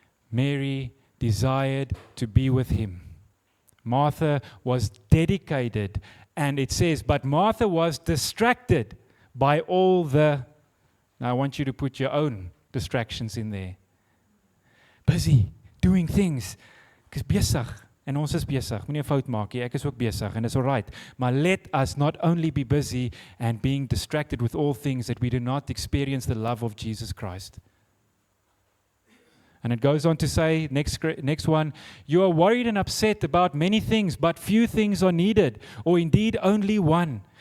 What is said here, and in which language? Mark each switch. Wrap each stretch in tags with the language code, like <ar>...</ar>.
<en>Mary desired to be with Him. Martha was dedicated, and it says, but Martha was distracted by all the... Now I want you to put your own distractions in there. Busy, doing things.</en> <af>Ek is besig, en ons is besig. Moenie 'n fout maak nie, ek is ook besig,</af> <en>and it's all right. Maar let us not only be busy and being distracted with all things that we do not experience the love of Jesus Christ. And it goes on to say, next one, you are worried and upset about many things, but few things are needed, or indeed only one.</en>